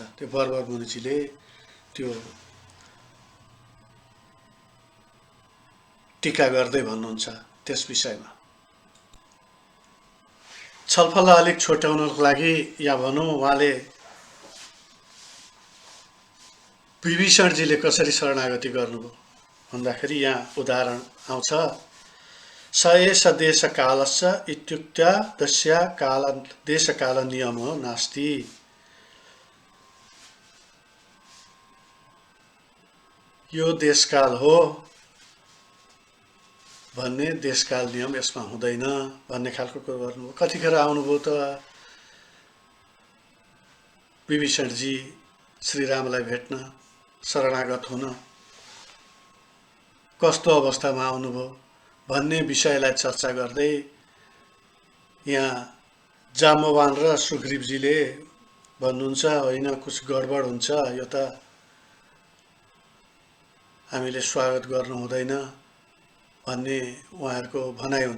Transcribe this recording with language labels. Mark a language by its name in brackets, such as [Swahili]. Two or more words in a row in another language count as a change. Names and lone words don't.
[Nepali] त्यो बरबर मुनिजीले त्यो टीका गर्दै भन्नुहुन्छ। त्यस विषयमा छलफल अलिक छोट्याउनको लागि या भनौँ उहाँले विभीषणजीले कसरी शरणागति गर्नुभयो भन्दाखेरि यहाँ उदाहरण आउँछ, [Sanskrit] स एष देशकालश्च इत्युक्त्या तस्य काल देशकाल नियमो नास्ति। [Nepali] यो देशकाल हो भन्ने देशकाल नियम यसमा हुँदैन भन्ने खालको कुरा गर्नुभयो। कतिखेर आउनुभयो त विभीषणजी श्रीरामलाई भेट्न शरणागत हुन, कस्तो अवस्थामा आउनुभयो भन्ने विषयलाई चर्चा गर्दै यहाँ जाम्बवान र सुग्रीवजीले भन्नुहुन्छ, होइन [Hindi] कुछ गडबड [Nepali] हुन्छ, यो त हामीले स्वागत गर्नु हुँदैन भन्ने उहाँहरूको भनाइ हुन्छ।